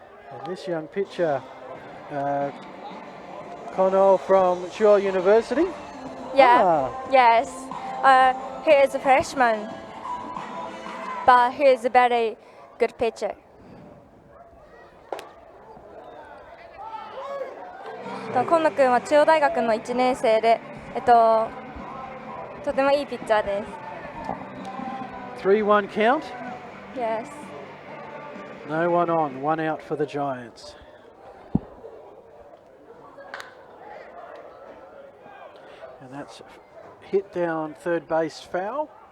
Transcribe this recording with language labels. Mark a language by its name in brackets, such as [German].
[English] And this young pitcher, Kono from Chuo University. Yeah. Yes. He is a freshman, but he is a very good pitcher. [Japanese] 今野君は中央大学の1年生で、とてもいいピッチャーです。 [English] 3-1 count. Yes. No one on, 1 out for the Giants. And that's hit down third base foul.